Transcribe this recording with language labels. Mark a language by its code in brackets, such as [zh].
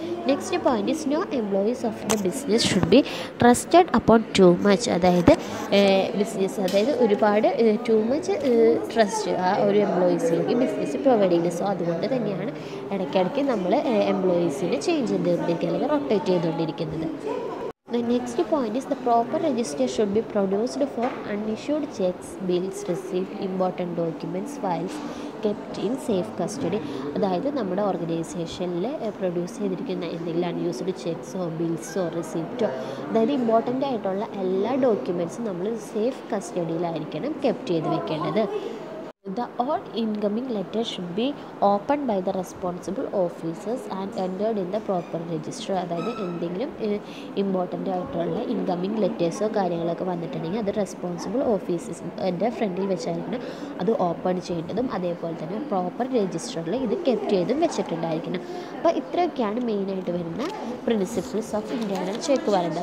[en] Next point is no employees of the business should be trusted upon too much. [ml] അതായത് business അതായത് ഒരുപാട് too much trust ആ ഒരു എംപ്ലോയീസിലേക്ക് business provide ചെയ്യുന്നത്. So അതുകൊണ്ട് തന്നെയാണ് ഇടയ്ക്കിടയ്ക്ക് നമ്മൾ എംപ്ലോയീസിനെ ചേഞ്ച് ചെയ്തുകൊണ്ടിരിക്കുക അല്ലെങ്കിൽ റൊട്ടേറ്റ് ചെയ്തുകൊണ്ടിരിക്കുന്നത്. [en] The next point is the proper register should be produced for unissued checks, bills received, important documents, files kept in safe custody. [ml] അതായത് നമ്മുടെ ഓർഗനൈസേഷനിൽ പ്രൊഡ്യൂസ് ചെയ്തിരിക്കുന്ന എന്തെങ്കിലും അൺയൂസ്ഡ് ചെക്സോ ബിൽസോ റിസീപ്റ്റോ അതായത് ഇമ്പോർട്ടൻ്റ് ആയിട്ടുള്ള എല്ലാ ഡോക്യുമെൻറ്റ്സും നമ്മൾ സേഫ് കസ്റ്റഡിയിലായിരിക്കണം കെപ്റ്റ് ചെയ്ത് വെക്കേണ്ടത്. [en] The all incoming letters should be opened by the responsible officers and entered in the proper register. [ml] അതായത് എന്തെങ്കിലും ഇമ്പോർട്ടൻ്റ് ആയിട്ടുള്ള ഇൻകമ്മിങ് ലെറ്റേഴ്സോ കാര്യങ്ങളൊക്കെ വന്നിട്ടുണ്ടെങ്കിൽ അത് റെസ്പോൺസിബിൾ ഓഫീസസിൻ്റെ ഫ്രണ്ടിൽ വെച്ചായിരിക്കണം അത് ഓപ്പൺ ചെയ്യേണ്ടതും അതേപോലെ തന്നെ പ്രോപ്പർ രജിസ്റ്ററിൽ ഇത് കെപ്റ്റ് ചെയ്തും വെച്ചിട്ടുണ്ടായിരിക്കണം. അപ്പോൾ ഇത്രയൊക്കെയാണ് മെയിനായിട്ട് വരുന്ന പ്രിൻസിപ്പിൾസ് ഓഫ് ഇൻറ്റേർണൽ ചെക്ക് പറയുന്നത്.